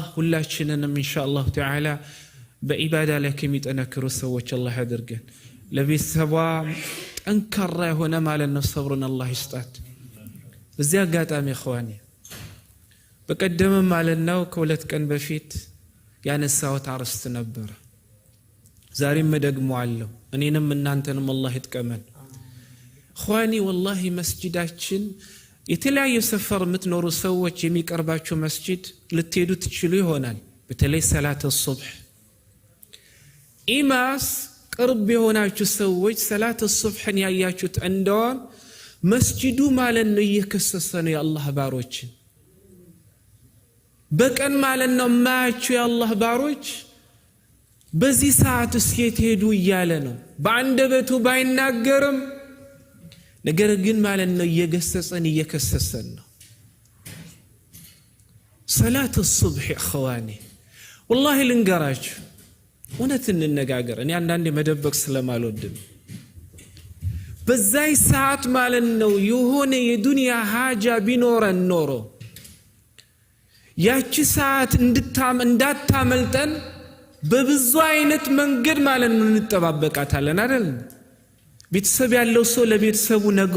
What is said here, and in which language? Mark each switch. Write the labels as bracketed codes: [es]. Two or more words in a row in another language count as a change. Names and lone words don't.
[am] ሁላችንንም [ar] إن شاء الله تعالى [am] በዒባዳ ላይ ከሚጠነክሩ ሰዎች አላህ ያድርገን ለቤተሰቧ ጠንካራ የሆነ ማለት ነው ሰብሩን አላህ ይስጣት በዚህ አጋጣሚ እخواني በቀደም ማለት ነው ከሁለት ቀን በፊት ያነሳሁት አርዕስት ነበር ዛሬም ደግሞ አለው እኔንም እናንተንም አላህ ይጥቀመን [ar] اخواني والله [am] መስጂዳችን የተለያየ ሰፈር የምትኖሩ ሰዎች የሚቀርባችሁ መስጂድ ልትሄዱ ትችሉ ይሆናል በተለይ [ar] صلاة الصبح [am] ኢማስ ቅርብ የሆናችሁ ሰዎች ሰላት الصبحን ያያችሁት እንደሆነ መስጂዱ ማለት ነው እየከሰሰ ነው የአላህ ባሮች በቀን ማለት ነው ማያችሁ የአላህ ባሮች በዚህ ሰዓት እስኪት ሄዱ እያለ ነው በአንደበቱ ባይናገርም ነገር ግን ማለት ነው እየከሰሰን ነው [ar] صلاة الصبح اخواني والله [am] ልንገራችሁ እውነት እንነጋገር እኔ አንዳንዴ መደበቅ ስለማልወድም በዛይ ሰዓት ማለት ነው የሆነ የዱንያ ሀጃ ቢኖረን ኖሮ ያቺ ሰዓት እንዳታመልጠን በብዙ አይነት መንገድ ማለት ነው እንጠባበቃታለን አይደል ቤተሰብ ያለው ሰው ለቤተሰቡ ነግሮ